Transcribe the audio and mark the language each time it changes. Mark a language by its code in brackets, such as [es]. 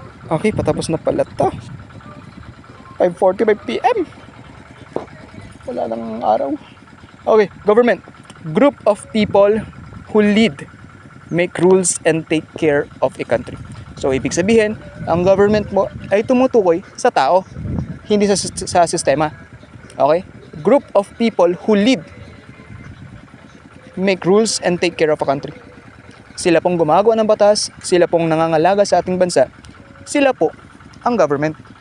[tl] Okay, patapos na pala ito. 5:45 PM. Wala nang araw. Okay, government. [en] Group of people who lead, make rules, and take care of a country. [tl] So, ibig sabihin, ang government mo ay tumutukoy sa tao, hindi sa sistema. Okay? [en] Group of people who lead, make rules, and take care of a country. [tl] Sila pong gumagawa ng batas, sila pong nangangalaga sa ating bansa, sila po ang government.